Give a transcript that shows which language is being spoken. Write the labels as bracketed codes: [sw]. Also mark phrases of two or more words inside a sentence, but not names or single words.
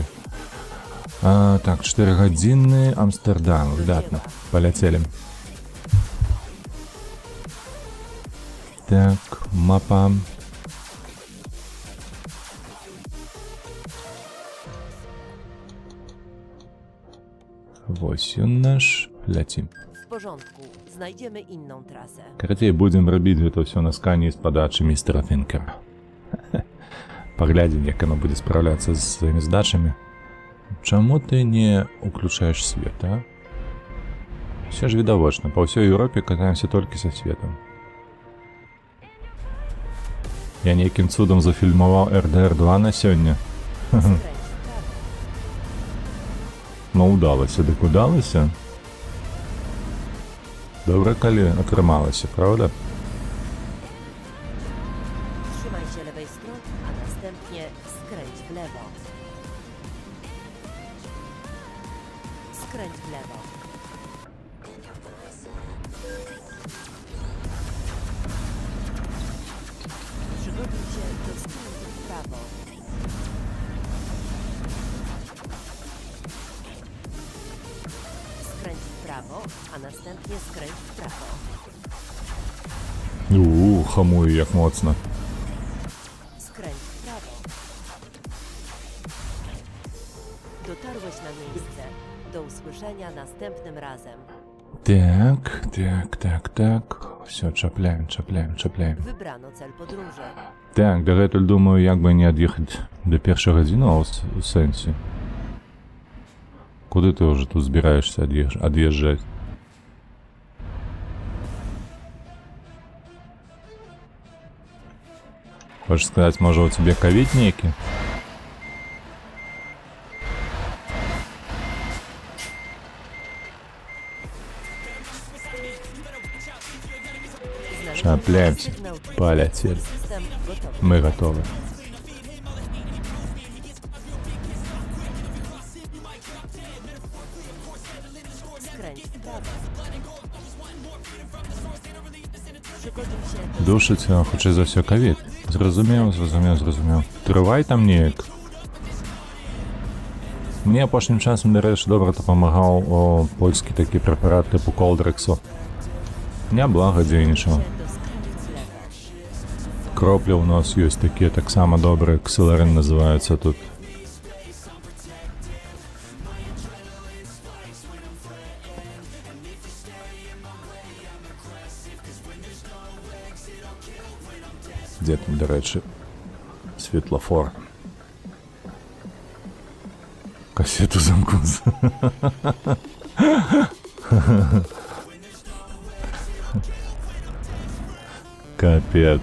[be] Так, 4 гадзіны Амстердам. Выдатна. Паляцелі. Так, мапа. Вось ён наш. Ляцім. [pl] W porządku, znajdziemy inną trasę. [be] Карацей, будзем рабіць гэта ўсё на скане з падачы містера Тынкера. Паглядзім, як яно будзе спраўляцца з сваімі задачамі. Чаму ты не уключаеш свет, а? Все ж відавочна, па ўсёй Еўропе катаемся толькі са светам. Я нейкім цудам зафільмаваў РДР-2 на сёння. [pl] Skręć w prawo. [be] Ну, удалася, дык удалася. Добра, калі атрымалася, правда? [pl] Trzymaj się lewej strony, a następnie skręć w lewo. Skręć w lewo. Przygotuj się do skrętu w prawo. Skręć w prawo, a następnie skręć w prawo. [be] Хамую як моцна. [pl] Skręć w prawo. Dotarłeś na miejsce. Do usłyszenia następnym razem. [be] Так. Все, чапляем. [pl] Wybrano cel podróży. [be] Так, дагэтуль думаю, як бы не ад'ехаць да першага гадзіну у сэнсе. Куды ты ўжо тут збіраешся ад'язджаць? Хочаш сказаць, можа у цябе ковід нейкі? Чапляемся. [ru] Полетели. [pl] System gotowy. [ru] Мы готовы. [pl] Skręć w prawo. Przygotuj się do [be] Душыць, хутчэй за ўсё ковід. Зразумеў. Трывай там неяк. Мне апошнім часам, дарэчы, добра дапамагаў польскі такі прэпарат тыпу Колдрексу. Няблага дзейнічаў. [pl] do skręcić w lewo. [be] Кроплі ў нас ёсць такія таксама добрыя, ксиларин называюцца тут. Дзе там, дарэчы, светлафор. Касету замкнуць. Капец.